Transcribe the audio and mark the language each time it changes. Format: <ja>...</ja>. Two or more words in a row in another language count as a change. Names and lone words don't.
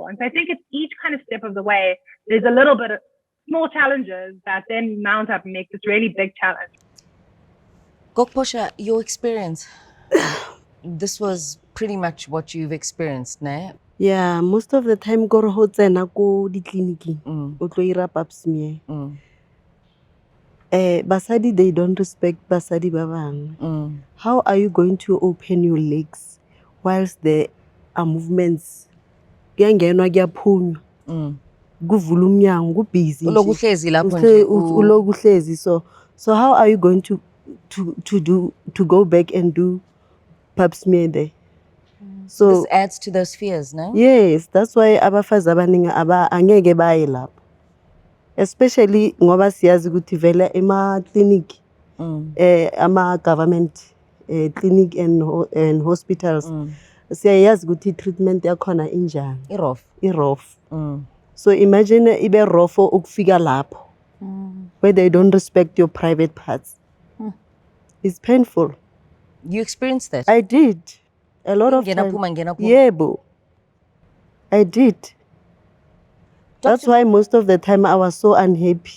<en>And so I think it's each kind of step of the way. There's a little bit of small challenges that then mount up and make this really big challenge. Portia, your experience, this was pretty much what you've experienced, ne? Yeah, most of the time</en> <st>go ho tsena ko di clinic o tlo ira Pap smear.</st> <en>Basadi, they don't respect</en> <st>basadi ba bang.</st> <en>How are you going to open your legs whilst there are movements?</en> <zu>Kuyangenwa kuyaphunywa. Kuvula umnyango, kubusy. Uloku hlezi.</zu> <en>So how are you going to go back and do Pap smear there? So this adds to those fears, no? Yes, that's why</en> <zu>abafazi abaningi angeke baye lapho. Especially ngoba siyazi ukuthi vele ema clinic ama</zu> <en>government clinic and hospitals</en> <zu>siyayazi ukuthi treatment yakhona injani.</zu> <en>Irof. So imagine</en> <zu>ibe rofo ukufika lapho</zu> <en>where they don't respect your private parts. It's painful. You experienced that? I did. A lot of times. Yeah, bo. I did. That's why most of the time I was so unhappy.</en>